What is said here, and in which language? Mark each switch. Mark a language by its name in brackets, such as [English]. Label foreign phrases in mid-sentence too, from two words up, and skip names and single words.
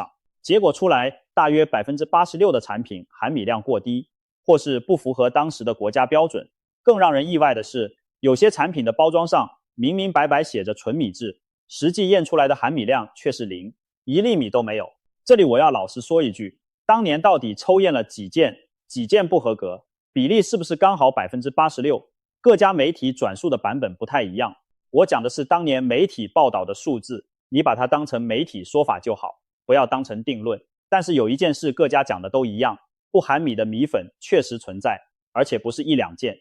[Chinese] 結果出來，大約86%的產品含米量過低，或是不符合當時的國家標準。更讓人意外的是，有些產品的包裝上明明白白寫着純米製，實際驗出來的含米量卻是0，1粒米都沒有。這裡我要老實說一句，當年到底抽驗了幾件不合格，比例是不是剛好86%？各家媒体轉述的版本不太一樣。我講的是當年媒體報道的數字，你把它當成媒體說法就好，不要當成定論。但是有一件事各家講的都一樣，不含米的米粉確實存在，而且不是1、2件。